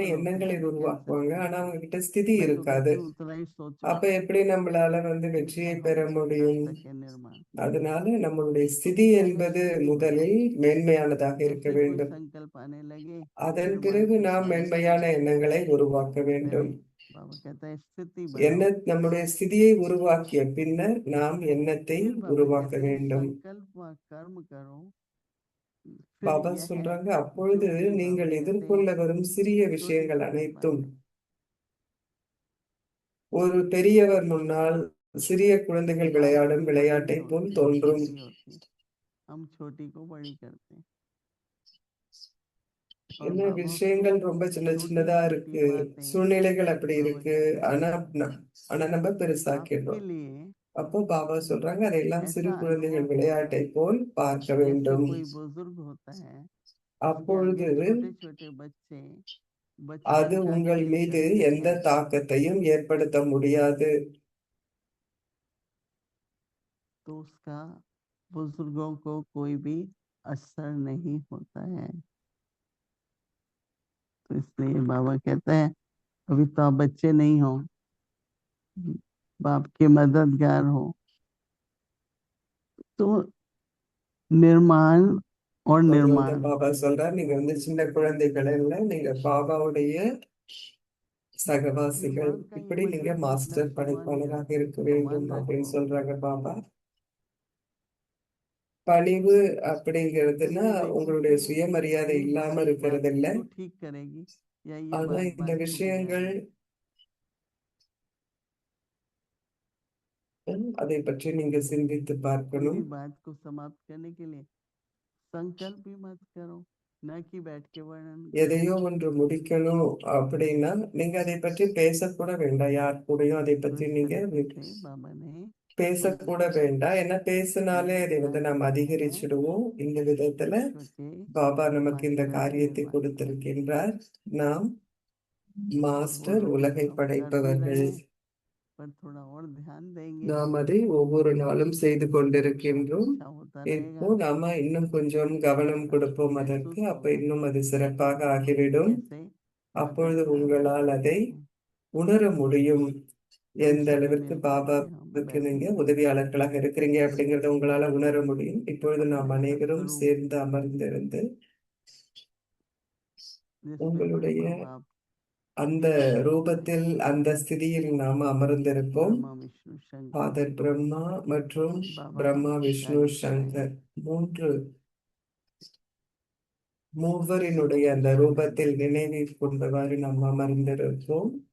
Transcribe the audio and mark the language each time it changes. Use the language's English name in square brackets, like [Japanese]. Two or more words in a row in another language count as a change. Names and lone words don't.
[Hindi] सफल होते [Tamil] எண்ணங்களை [Hindi] हैं, कैंसर [Tamil] உருவாக்குவாங்க, [Hindi] की [Tamil] ஆனா [Hindi] तरह. [Tamil] அவங்க கிட்ட ஸ்திதி [Hindi] मैं तो [Tamil] இருக்காது. [Hindi] कहती हूँ उतना ही सोचो [Tamil] அப்ப எப்படி நம்மளால வந்து வெற்றியை [Hindi] जितना [Tamil] பெற [Hindi] हम कर [Tamil] முடியும்? [Hindi] सके निर्माण. [Tamil] அதனால நம்மளுடைய [Hindi] तो [Tamil] ஸ்திதி [Hindi] वो पहले [Tamil] என்பது [Hindi] स्थिति बनाओ. [Tamil] முதலில் மேன்மையானதாக இருக்க [Hindi] जैसे ही कोई [Tamil] வேண்டும். [Hindi] संकल्प आने लगे [Tamil] அதன் [Hindi] निर्माण [Tamil] பிறகு [Hindi] की [Tamil] நாம் [Hindi] तैयारी [Tamil] மென்மையான [Hindi] करो. [Tamil] எண்ணங்களை உருவாக்க [Hindi] पहले [Tamil] வேண்டும். [Hindi] बाबा कहता है स्थिति [Tamil] என்ன [Hindi] बनाओ. [Tamil] நம்முடைய ஸ்திதியை உருவாக்கிய பின்னர் நாம் எண்ணத்தை [Hindi] फिर बाबा [Tamil] உருவாக்க [Hindi] कहते हैं [Tamil] வேண்டும். [Hindi] संकल्प व कर्म करो. फिर [Tamil] பாபா [Hindi] यह है [Tamil] சொல்றாங்க, [Hindi] जो [Tamil] அப்பொழுது [Hindi] भी बाबा [Tamil] நீங்கள் [Hindi] कहते हैं [Tamil] எதிர்கொள்ள வரும் சிறிய [Hindi] छोटे [Tamil] விஷயங்கள் [Hindi] छोटे [Tamil] அனைத்தும் [Hindi] बातें. [Tamil] ஒரு பெரியவர் முன்னால் சிறிய कुழந்தைகள் [Hindi] बात [Tamil] விளையாடும் [Hindi] कभी बड़ी [Tamil] விளையாட்டை [Hindi] नहीं [Tamil] போல் [Hindi] होती, [Tamil] தோன்றும். [Hindi] छोटी होती है. हम छोटी को बड़ी करते हैं. और [Tamil] என்ன [Hindi] बाबा उसको [Tamil] விஷயங்கள் ரொம்ப சின்ன [Hindi] छोटी [Tamil] சின்னதா [Hindi] छोटी [Tamil] இருக்கு, [Hindi] बातें [Tamil] சூழ்நிலைகள் அப்படி [Hindi] बाबा [Tamil] இருக்கு, [Hindi] कहते हैं [Tamil] ஆனா ஆனா நம்ம [Hindi] आपके [Tamil] பெருசாக்கிடுறோம். [Hindi] लिए [Tamil] அப்போ பாபா சொல்றாங்க, அதையெல்லாம் சிறு [Hindi] ऐसा [Tamil] குழந்தைகள் [Hindi] अनुभव होगा [Tamil] விளையாட்டை போல் பார்க்க [Hindi] जैसे [Tamil] வேண்டும். [Hindi] कोई बुजुर्ग होता है उसके [Tamil] அப்பொழுது [Hindi] आगे छोटे छोटे बच्चे बचपन [Tamil] அது [Hindi] का [Tamil] உங்கள் [Hindi] खेल [Tamil] மீது [Hindi] करते [Tamil] எந்த [Hindi] हैं. [Tamil] தாக்கத்தையும் ஏற்படுத்த முடியாது. [Hindi] तो उसका बुजुर्गों को कोई भी असर नहीं होता है. तो इसलिए बाबा कहते हैं अभी तो आप बच्चे नहीं हो, बाप के मददगार हो. तो निर्माण और [Tamil] அப்பொழுது வந்து [Hindi] निर्माण [Tamil] பாபா சொல்றார், நீங்க வந்து சின்ன குழந்தைகள் இல்ல, நீங்க பாபாவுடைய சகவாசிகள். [Hindi] निर्माण का ये [Tamil] இப்படி நீங்க [Hindi] मतलब कि [Tamil] மாஸ்டர் [Hindi] नक्शेबान [Tamil] படைப்பாளராக [Hindi] करो, [Tamil] இருக்க வேண்டும் [Hindi] सामान [Tamil] அப்படின்னு [Hindi] रखो. [Tamil] சொல்றாங்க பாபா. பணிவு [Hindi] तो [Tamil] அப்படிங்கிறதுனா [Hindi] ये देखो [Tamil] உங்களுடைய [Hindi] कि [Tamil] சுயமரியாதை [Hindi] ये [Tamil] இல்லாம இருக்கிறது [Hindi] बात [Tamil] இல்ல, [Hindi] को ठीक करेगी या ये [Tamil] ஆனா [Hindi] बात [Tamil] இந்த [Hindi] बात को [Tamil] விஷயங்கள் [Hindi] बिगाड़ेगी. [Tamil] அதை பற்றி நீங்க சிந்தித்து பார்க்கணும். [Hindi] पूरी बात को समाप्त करने के लिए संकल्प भी मत करो, न कि बैठ के वर्णन करो. [Tamil] எதையோ ஒன்று முடிக்கணும் அப்படின்னா நீங்க அதை பற்றி பேசக்கூட வேண்டாம், யார் கூடயும் அதை [Hindi] तो [Tamil] பற்றி [Hindi] इस [Tamil] நீங்க [Hindi] तरीके से बाबा ने [Tamil] பேசக்கூட [Hindi] समझाया [Tamil] வேண்டாம். ஏன்னா பேசினாலே [Hindi] कि [Tamil] அதை வந்து நாம் [Hindi] आगे है [Tamil] அதிகரிச்சிடுவோம். இந்த விதத்துல [Hindi] छोटे [Tamil] பாபா நமக்கு இந்த [Hindi] मास्टर [Tamil] காரியத்தை [Hindi] निर्माता. [Tamil] கொடுத்திருக்கின்றார். நாம் [Hindi] और वो [Tamil] மாஸ்டர், [Hindi] रोज [Tamil] உலகை [Hindi] हम कर भी [Tamil] படைப்பவர்கள். [Hindi] रहे हैं पर थोड़ा और ध्यान देंगे [Tamil] நாம் அதை ஒவ்வொரு நாளும் செய்து [Hindi] तो [Tamil] கொண்டிருக்கின்றோம். [Hindi] अच्छा होता [Tamil] இப்போ [Hindi] रहेगा, [Tamil] நாம இன்னும் கொஞ்சம் கவனம் [Hindi] आपको [Tamil] கொடுப்போம் அதற்கு, [Hindi] महसूस [Tamil] அப்ப [Hindi] होगा [Tamil] இன்னும் அது சிறப்பாக [Hindi] कि [Tamil] ஆகிவிடும். [Hindi] कैसे [Tamil] அப்பொழுது [Hindi] मददगार [Tamil] உங்களால் [Hindi] बाबा [Tamil] அதை [Hindi] हैं. [Tamil] உணர முடியும், [Hindi] हम [Tamil] எந்த [Hindi] सभी [Tamil] அளவிற்கு [Hindi] मिलकर के हम [Tamil] பாபாவுக்கு நீங்க [Hindi] बैठेंगे [Tamil] உதவியாளர்களாக இருக்கிறீங்க அப்படிங்கறத உங்களால உணர முடியும். இப்பொழுது நாம் [Hindi] अपने [Tamil] அனைவரும் [Hindi] सत्स्वरूप [Tamil] சேர்ந்து அமர்ந்திருந்து [Hindi] जिसमें [Tamil] உங்களுடைய [Hindi] ब्रह्मा बाप [Tamil] அந்த ரூபத்தில் அந்த ஸ்திதியில் நாம் அமர்ந்திருப்போம். [Hindi] ब्रह्मा विष्णु शंकर [Tamil] ஃபாதர் பிரம்மா மற்றும் [Hindi] बाबा [Tamil] பிரம்மா விஷ்ணு [Hindi] शंकर [Tamil] சங்கர் மூவரினுடைய அந்த ரூபத்தில் நினைவில் கொண்டவாறு நாம் அமர்ந்திருப்போம்.